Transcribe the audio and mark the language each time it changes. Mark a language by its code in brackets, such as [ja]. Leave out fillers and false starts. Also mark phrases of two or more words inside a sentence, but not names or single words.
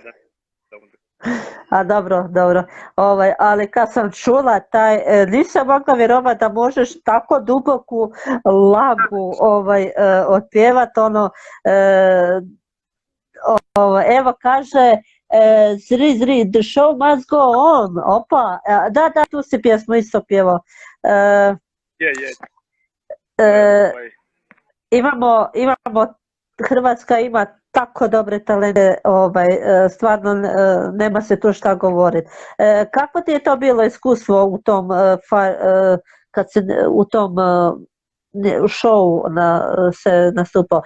[hr] A dobro, ali kad sam čula nisam mogla vjerovati da možeš tako duboku lagu otpjevat, evo kaže, zri, [en] the show must go on, [hr] opa, da, tu si pjesmu isto pjevao. Imamo, Hrvatska ima tako dobre talente, stvarno nema se tu šta govoriti. Kako ti je to bilo iskustvo u tom, kad se u tom show se nastupao?